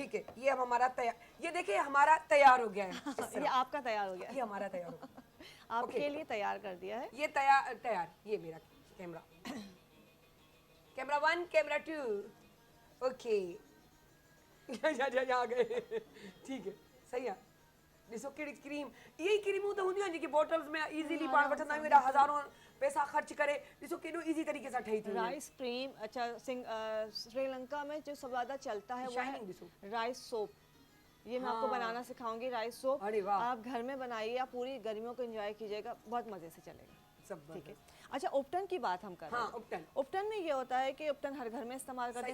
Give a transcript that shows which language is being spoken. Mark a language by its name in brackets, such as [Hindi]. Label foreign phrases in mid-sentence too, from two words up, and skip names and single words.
[Hindi] ठीक है, ये अब हमारा तैयार, ये देखिए हमारा तैयार हो गया है इस गया। तरह। ये आपका तैयार हो गया, ये हमारा तैयार हो गया। आपके लिए तैयार कर दिया है। ये तैयार, ये मेरा कैमरा, कैमरा 1, कैमरा 2, ओके। आ गए, ठीक है, सही है। [Sindhi] ॾिसो कहिड़ी क्रीम, इहे क्रीमूं त हूंदियूं आहिनि जेकी बॉटल्स में इजीली पाण वठंदा आहियूं, एॾा हज़ारों पैसा ख़र्च करे, ॾिसो केॾो इजी तरीके सां ठही थी वञे। [English] rice cream, [Hindi] अच्छा, श्रीलंका में जो सबसे ज़्यादा चलता है वो [Sindhi] Shining दिसो। [Hindi] है [English] rice soap. [Hindi] ये मैं आपको बनाना सिखाऊंगी, [English] rice soap. [Hindi] अरे वाह। आप घर में बनाइए, आप पूरी गर्मियों को एंजॉय कीजिएगा, बहुत मज़े से चलेगा। सब ठीक है। अच्छा, उपटन की बात हम कर रहे हाँ, हैं। उपटन। उपटन में ये होता है कि उपटन हर घर में इस्तेमाल करते